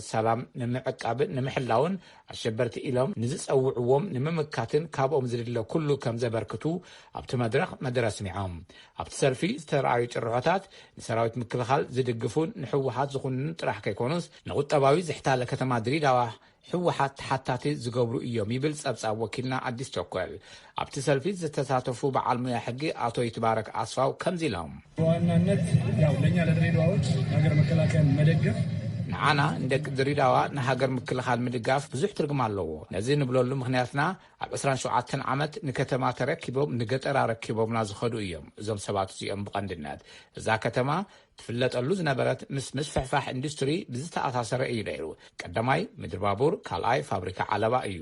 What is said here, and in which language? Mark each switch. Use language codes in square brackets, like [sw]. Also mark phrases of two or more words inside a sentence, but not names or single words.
[ti] ሰላም ንምዕቃብን ንምሕላውን ኣሸበርቲ ኢሎም ንዝፀውዕዎም ንምምካትን ካብኦም ዝድለ ኩሉ ከም ዘበርክቱ ኣብቲ መድረኽ መደረ ስሚዖም። ኣብቲ ሰልፊ ዝተረኣዩ ጭርሖታት ንሰራዊት ምክልኻል ዝድግፉን ንሕወሓት ዝኹንን ጥራሕ ከይኮኑስ ንቁጠባዊ ዝሕታለ ከተማ ድሬዳዋ ሕወሓት ተሓታቲ ዝገብሩ እዮም ይብል ጸብጻብ ወኪልና ኣዲስ ቸኮል። ኣብቲ ሰልፊ ዝተሳተፉ በዓል ሙያ ሕጊ ኣቶ ይትባረክ ኣስፋው ከምዚ ኢሎም [am] በዋናነት ያው ለኛ ለድሬዳዋዎች ሀገር መከላከያን መደገፍ [ti] ንዓና እንደቂ ድሬዳዋ ንሃገር ምክልኻል ምድጋፍ ብዙሕ ትርጉም ኣለዎ። ነዚ ንብለሉ ምክንያትና ኣብ 27 ዓመት ንከተማ ተረኪቦም ንገጠር ረኪቦምና ዝኸዱ እዮም እዞም ሰባት እዚኦም ብቐንድነት እዛ ከተማ ትፍለጠሉ ዝነበረት ምስ ምስፍሕፋሕ ኢንዱስትሪ ብዝተኣሳሰረ እዩ ነይሩ። ቀዳማይ ምድር ባቡር፣ ካልኣይ ፋብሪካ ዓለባ እዩ።